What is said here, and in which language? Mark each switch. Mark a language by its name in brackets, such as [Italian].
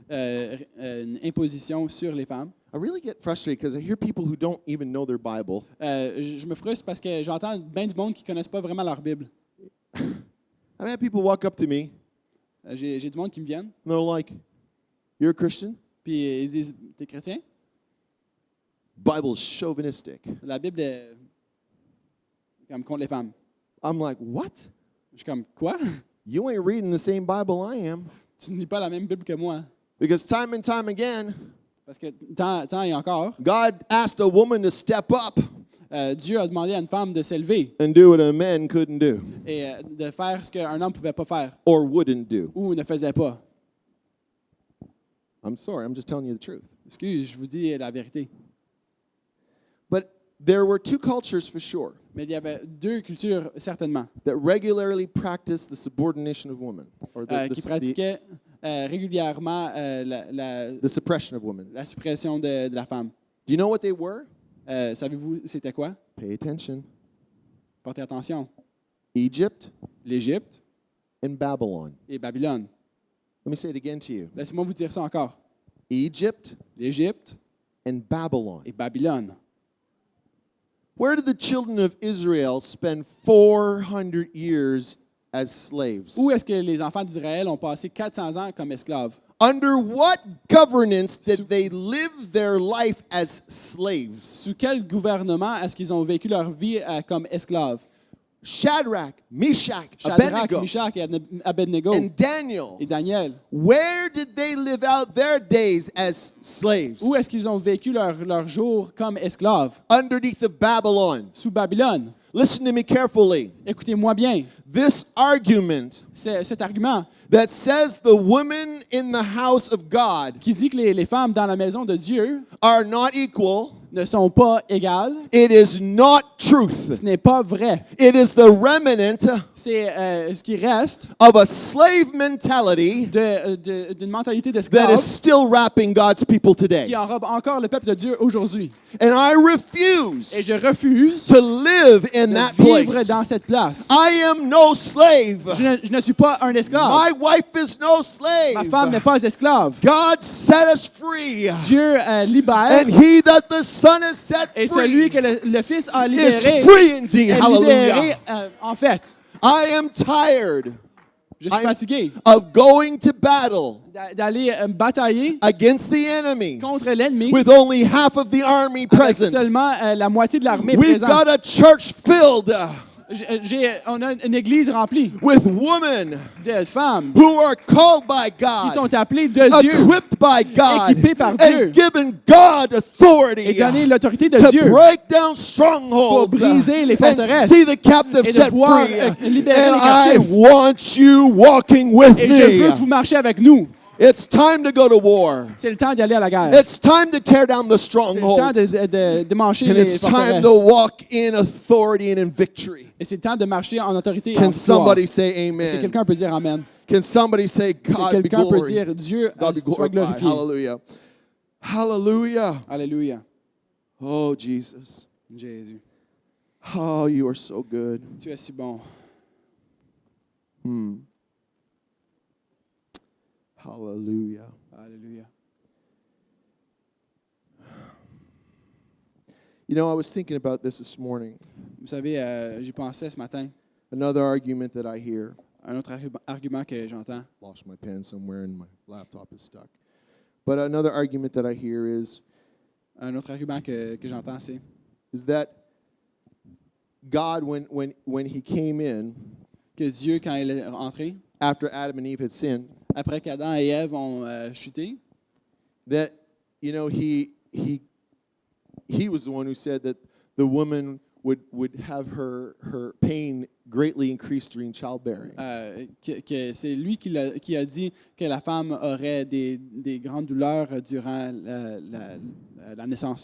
[French] une imposition sur les femmes? [English] I really get frustrated because I hear people who don't even know their Bible. [French] Je me frustre parce que j'entends bien du monde qui ne connaissent pas vraiment leur Bible. [English] I've had people walk up to me [French] J'ai du monde qui me viennent, [English] and they're like, "You're a Christian? [French] puis ils disent: T'es chrétien? [English] Bible's chauvinistic." [French] La Bible est comme contre les femmes. [English] I'm like, "What? [French] Je suis comme: Quoi? [English] You ain't reading the same Bible I am." [French] Tu ne lis pas la même Bible que moi. [English] Because time and time again, [French] Parce que tant et encore, [English] God asked a woman to step up [French] Dieu a demandé à une femme de s'élever [English] and do what a man couldn't do [French] et de faire ce qu'un homme ne pouvait pas faire [English] or wouldn't do. [French] ou ne faisait pas. [English] I'm sorry, I'm just telling you the truth. [French] Excuse, je vous dis la vérité. [English] But there were two cultures for sure [French] Mais il y avait deux cultures, certainement, [English] that regularly practiced the subordination of women or [French] qui pratiquaient régulièrement [English] the suppression of women. [French] la suppression de la femme. [English] Do you know what they were? [French] Savez-vous c'était quoi? [English] Pay attention. [French] Portez attention. [English] Egypt [French] L'Égypte [English] and Babylon. [French] et Babylone. [English] Let me say it again to you. [French] Laissez-moi vous dire ça encore. [English] Egypt [French] L'Égypte [English] and Babylon. [French] et Babylone. [English] Where did the children of Israel spend 400 years as slaves? [French] Où est-ce que les enfants d'Israël ont passé 400 ans comme esclaves? [English] Under what governance did they live their life as slaves? [French] Sous quel gouvernement est-ce qu'ils ont vécu leur vie comme esclaves? [English] Shadrach, Meshach, [French] Shadrach, [English] Abednego, [French] Meshach et Abednego [English] and Daniel. [French] et Daniel. [English] Where did they live out their days as slaves? [French] Où est-ce qu'ils ont vécu leur jour comme esclaves? [English] Underneath of Babylon. [French] Sous Babylone. [English] Listen to me carefully. [French] Écoutez-moi bien. [English] This argument [French] Cet argument [English] that says the women in the house of God [French] qui dit que les femmes dans la maison de Dieu [English] are not equal, [French] ne sont pas égales, [English] it is not truth. [French] ce n'est pas vrai. [English] It is the remnant [French] C'est ce qui reste [English] of a slave mentality [French] d'une mentalité [English] that [French] d'esclave [English] is still wrapping God's people today. [French] qui enrobe encore le peuple de Dieu aujourd'hui. [English] And I refuse [French] Et je refuse [English] to live in [French] de [English] that [French] vivre [English] place. [French] dans cette place. [English] I am no slave. [French] Je ne suis pas un esclave. [English] My wife is no [French] Ma femme n'est [English] slave. [French] pas esclave. [English] God set us free. [French] Dieu libère [English] And he that the Son has set [French] et celui que le Fils a [English] is [French] libéré [English] free indeed. [French] est [English] Hallelujah. [French] libéré en fait. [English] I am tired [French] Je suis fatigué [English] of going to battle [French] d'aller batailler [English] against the enemy [French] contre l'ennemi [English] with only half of the army [French] avec [English] present. [French] seulement la moitié de l'armée [English] We've [French] présente. [English] got a church filled [French] On a une église remplie [English] with women [French] de femmes [English] who are called by [French] qui [English] God, [French] sont appelées de Dieu [English] equipped by God, [French] équipées par Dieu, [English] and given God [French] et [English] authority [French] donné l'autorité de [English] to [French] Dieu [English] break down strongholds [French] pour briser les [English] and [French] forteresses [English] see the captive [French] et de [English] set [French] voir, [English] free. [French] libérer [English] And [French] les [English] I [French] captifs. [English] want you walking with [French] Et je veux que [English] me. [French] vous marchiez avec nous. [English] It's time to go to war. [French] C'est le temps d'aller à la guerre. [English] It's time to tear down the [French] C'est le temps [English] strongholds. [French] de marcher [English] And [French] les [English] it's time [French] forteresses. [English] to walk in authority and in victory. [French] Et c'est le temps de marcher en autorité et en [English] Can [French] victoire. [English] somebody say [French] Est-ce que [English] amen? [French] quelqu'un peut dire Amen? [English] Can somebody say [French] Est-ce que [English] God be [French] quelqu'un peut [English] glory? [French] dire Dieu [English] God be [French] soit [English] glorified. [French] glorifié? [English] Hallelujah. Hallelujah. [French] Alléluia. [English] Oh, Jesus. [French] Jésus, [English] Oh, you are so good. [French] tu es si bon. [English] Hallelujah. [French] Alléluia. [English] You know, I was thinking about this morning. [French] Vous savez, j'y pensais ce matin. [English] Another argument that I hear. [French] Un autre argument que j'entends. [English] Lost my pen somewhere and my laptop is stuck. But another argument that I hear is [French] Un autre argument que j'entends, c'est [English] that God, when he came in [French] que Dieu, quand il est entré, [English] after Adam and Eve had sinned, [French] après qu'Adam et Ève ont chuté, [English] that, you know, he was the one who said that the woman would have her pain greatly increased during childbearing. [French] que c'est lui qui a dit que la femme aurait des grandes douleurs durant la naissance.